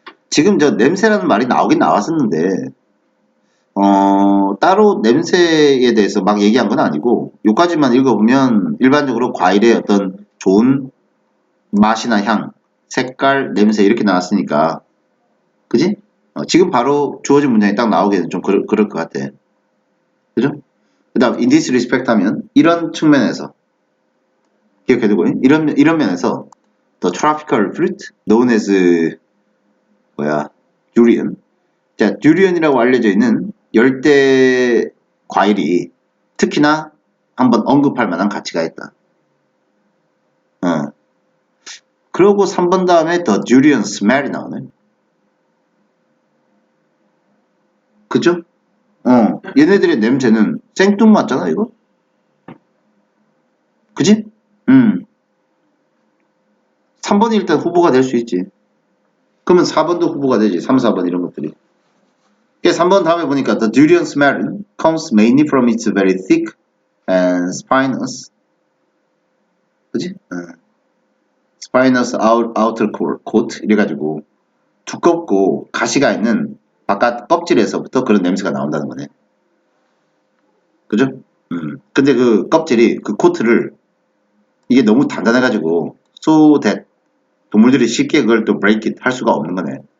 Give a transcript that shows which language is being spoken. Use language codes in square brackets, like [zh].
[ko] 지금 저 냄새라는 말이 나오긴 나왔었는데, 따로 냄새에 대해서 막 얘기한 건 아니고, 요까지만 읽어보면 일반적으로 과일의 어떤 좋은 맛이나 향, 색깔, 냄새 이렇게 나왔으니까, 그지? 지금 바로 주어진 문장이 딱 나오기는 좀 그럴 것 같아. 그죠? 그 다음, [en] in this respect [ko] 하면, 이런 측면에서, 기억해두고, 이런 면에서, [en] the tropical fruit, known as, durian. [ko] 자, durian이라고 알려져 있는 열대 과일이 특히나 한번 언급할 만한 가치가 있다. 그러고 3번 다음에 the durian smell이 나오네. 그죠? 얘네들의 냄새는 생뚱맞잖아, 이거? 그지? 3번이 일단 후보가 될 수 있지. 그러면 4번도 후보가 되지. 3, 4번 이런 것들이. [en] 3번 다음에 보니까 the durian smell comes mainly from its very thick and spinous. [ko] 그지? spinous outer coat 이래가지고 두껍고 가시가 있는 바깥 껍질에서부터 그런 냄새가 나온다는 거네. 그죠? 근데 그 껍질이, 그 코트를, 이게 너무 단단해가지고 so that 동물들이 쉽게 그걸 또 break it 할 수가 없는 거네.